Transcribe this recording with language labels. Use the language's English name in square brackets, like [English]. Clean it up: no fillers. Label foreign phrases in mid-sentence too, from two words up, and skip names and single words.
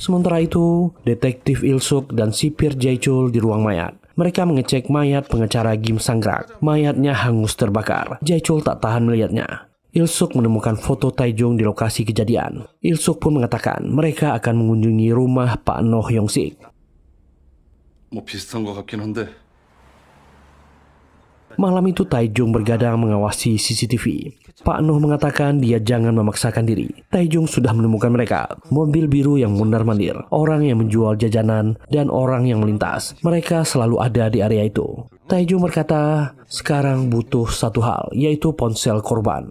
[Indonesian] Sementara itu, detektif Il-suk dan sipir Jae-chul di ruang mayat. Mereka mengecek mayat pengacara Kim Sang-grak. Mayatnya hangus terbakar. Jae-chul tak tahan melihatnya. Il-suk menemukan foto Tae-jung di lokasi kejadian. Il-suk pun mengatakan mereka akan mengunjungi rumah Pak Noh Hyung-sik. [Korean] 뭐 비슷한 것 같긴 한데. [Indonesian] Malam itu Tae-jung bergadang mengawasi CCTV. Pak Noh mengatakan dia jangan memaksakan diri. Tae-jung sudah menemukan mereka. Mobil biru yang mondar-mandir, orang yang menjual jajanan, dan orang yang melintas. Mereka selalu ada di area itu. Tae-jung berkata, sekarang butuh satu hal, yaitu ponsel korban.